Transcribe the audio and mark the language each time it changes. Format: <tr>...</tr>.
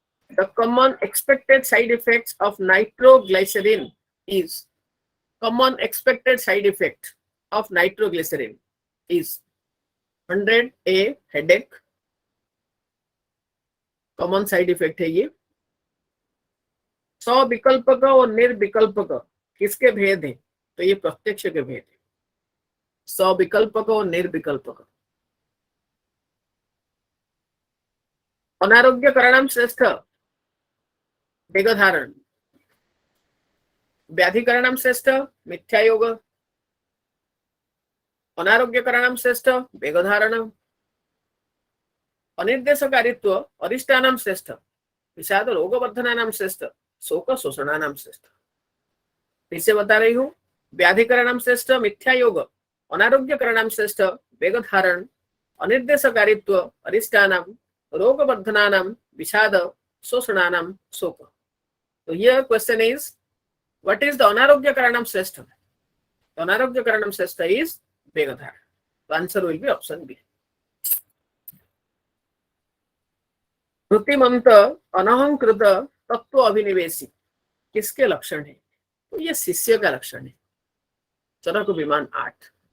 <en>The common expected side effects of nitroglycerin is common expected side effect of nitroglycerin is 100A headache. Common side effect है ये।</en> <hi>सविकल्पक और निर्विकल्पक किसके भेद है? तो ये प्रत्यक्ष के भेद है। सविकल्पक और निर्विकल्पक।</hi> <sa>अनारोग्य कारणम श्रेष्ठ वेगधारण, व्याधि कारणम श्रेष्ठ मिथ्यायोग, अनारोग्य कारणम श्रेष्ठ वेगधारण, अनिर्देशकारित्व अरिष्टानाम श्रेष्ठ, विषाद रोगवर्धनानाम श्रेष्ठ, शोक शोषणानाम श्रेष्ठ।</sa> <hi>फिर से बता रही हूँ,</hi> <sa>व्याधिकरणम श्रेष्ठ मिथ्यायोग, अनारोग्यकरणम श्रेष्ठ वेगधारण, अनिर्देशकारित्व अरिष्टानाम, रोगवर्धनानाम विषाद शोषणानाम शोक।</sa> <en>तो here question is, what is the अनारोग्यकरणम श्रेष्ठ? अनारोग्यकरणम श्रेष्ठ is वेगधारण. The answer will be option B.</en> <hi>कृतिमंत अनहंकृत तत्व अभिनिवेशी किसके लक्षण है? तो ये शिष्य का लक्षण है। चरक विमान 8।</hi>